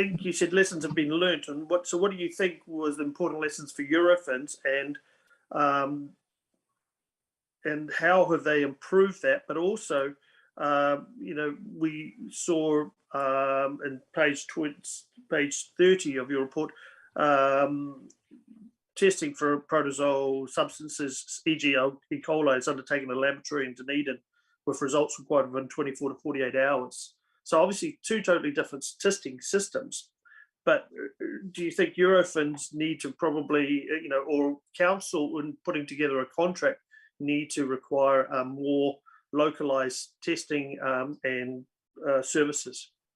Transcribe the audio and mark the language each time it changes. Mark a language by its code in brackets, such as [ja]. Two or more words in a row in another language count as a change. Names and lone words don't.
[en] You said lessons have been learnt, and what do you think was the important lessons for Eurofins, and how have they improved that? But also, we saw in page 30 of your report, testing for protozoal substances, e.g. E. coli, is undertaken in a laboratory in Dunedin with results required within 24 to 48 hours. So obviously two totally different testing systems. But do you think Eurofins need to probably, or council in putting together a contract need to require more localized testing and services?